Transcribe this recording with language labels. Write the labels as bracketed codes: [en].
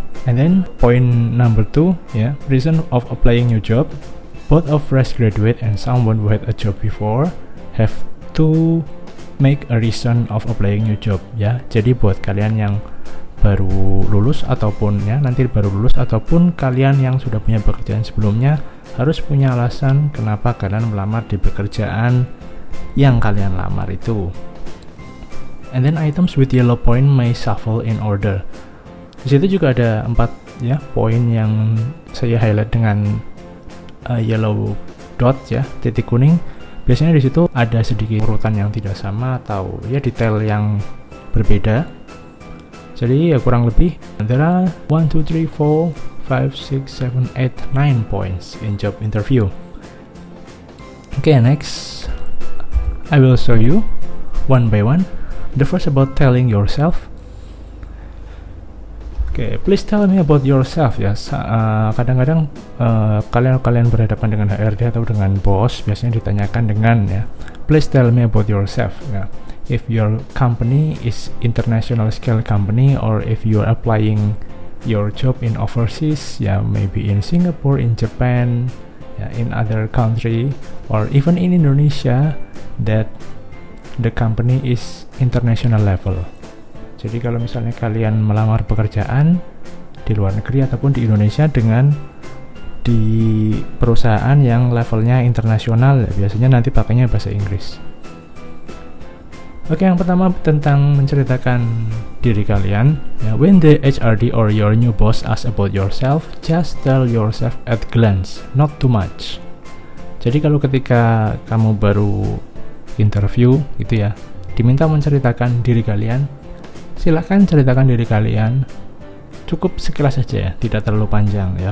[en] And then point number 2, ya, reason of applying new job. Both of fresh graduate and someone who had a job before have to make a reason of applying new job, ya. [id] Jadi buat kalian yang baru lulus ataupun ya nanti baru lulus ataupun kalian yang sudah punya pekerjaan sebelumnya, harus punya alasan kenapa kalian melamar di pekerjaan yang kalian lamar itu. [en] And then items with yellow point may shuffle in order. [id] Di situ juga ada 4 ya poin yang saya highlight dengan [en] yellow dot, [id] ya, titik kuning. Biasanya di situ ada sedikit urutan yang tidak sama atau ya detail yang berbeda. Jadi ya kurang lebih [en] there are 1, 2, 3, 4, 5, 6, 7, 8, 9 points in job interview. Okay, next I will show you one by one. The first about telling yourself. Okay, please tell me about yourself, [id] ya. Kadang-kadang kalian berhadapan dengan HRD atau dengan bos, biasanya ditanyakan dengan, ya, [en] please tell me about yourself, [id] ya. [en] If your company is international scale company, or if you are applying your job in overseas, yeah, maybe in Singapore, in Japan, yeah, in other country, or even in Indonesia, that the company is international level. [id] Jadi kalau misalnya kalian melamar pekerjaan di luar negeri ataupun di Indonesia dengan di perusahaan yang levelnya internasional, ya, biasanya nanti pakainya bahasa Inggris. Oke, yang pertama tentang menceritakan diri kalian, ya. [en] When the HRD or your new boss asks about yourself, just tell yourself at glance, not too much. [id] Jadi kalau ketika kamu baru interview gitu, ya, diminta menceritakan diri kalian, silakan ceritakan diri kalian cukup sekilas saja, ya, tidak terlalu panjang, ya.